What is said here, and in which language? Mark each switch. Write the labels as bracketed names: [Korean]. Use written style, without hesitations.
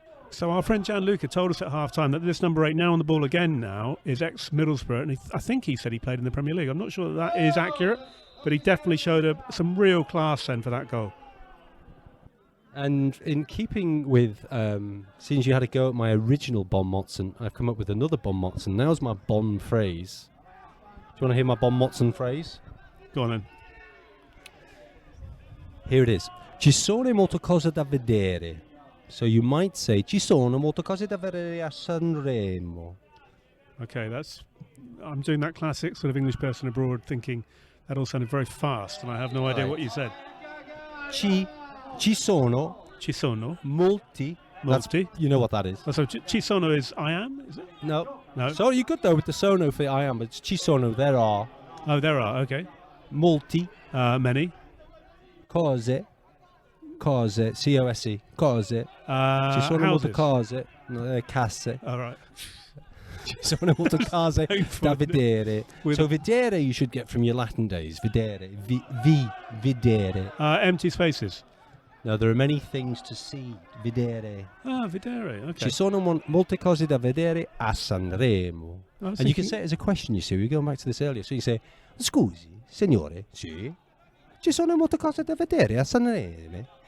[English] So our friend Gianluca told us at half-time that this number 8, now on the ball again now, is ex-Middlesbrough, and I think he said he played in the Premier League. I'm not sure that is accurate, but he definitely showed some real class then for that goal. And in keeping with, since you had a go at my original Bon Motson, I've come up with another Bon Motson. Now's my Bon phrase. Do you want to hear my Bon Motson phrase? Go on then. Here it is. [Italian] Ci sono molte cose da vedere. [English] So you might say, [Italian] ci sono molte cose da vedere a Sanremo. [English] Okay, I'm doing that classic sort of English person abroad thinking that all sounded very fast, and I have no idea what you said. [Italian] Ci sono molti. [English] You know what that is. Oh, so [Italian] ci sono [English] is I am, is it? No. No. So you're good though with the sono for I am, but [Italian] ci sono, [English] there are. Oh, there are, okay. [Italian] Molti. [English] Many. [Italian] Cose, C-O-S-E, cose. Ci sono molte [English] houses. [Italian] cose, no, casse. [English] All right. [Italian] Ci sono molte cose da vedere. [English] So vedere you should get from your Latin days. [Italian] Vedere, vedere. [English] Empty spaces. No, there are many things to see. [Italian] Vedere. Vedere, okay. Ci sono molte cose da vedere a Sanremo. [English] And you can say it as a question, you see. We were going back to this earlier. So you say, [Italian] scusi, signore, sì? Ci sono molte cose da vedere a Sanremo?